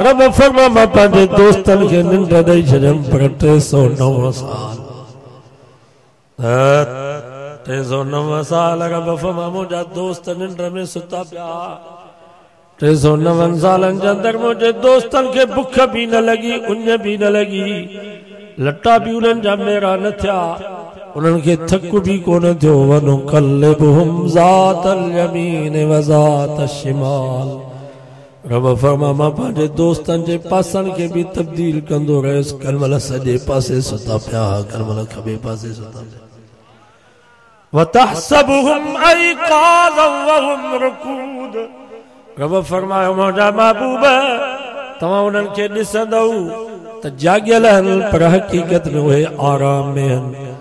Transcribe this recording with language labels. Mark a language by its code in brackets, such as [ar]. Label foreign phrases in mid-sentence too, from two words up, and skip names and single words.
[sd] रब फरमान मां पंहिंजे दोस्तनि खे निंड ॾेई छॾियमि पर 309 साल 309 साल रब फरमान मुंहिंजा दोस्त निंड में सुता पिया। 309 सालनि जे अंदरि मुंहिंजे दोस्तनि खे बुख बि न लॻी उञ बि न लॻी लटा बि उन्हनि जा मेरा न थिया उन्हनि खे थक बि कोन थियो। [ar] ونقلبهم ذات اليمين وذات الشمال. [sd] रब फरमा मां पंहिंजे दोस्तनि जे पासनि खे बि तब्दील कंदो रहियुसि। कनमल सॼे पासे सुता पिया कनमल खॿे पासे सुता पिया। [ar] وتحسبهم أيقاظا وهم رقود. [sd] रब फरमायो मुंहिंजा महबूब तव्हां उन्हनि खे ॾिसंदव त जाॻियल आहिनि पर हक़ीक़त में उहे आराम में आहिनि।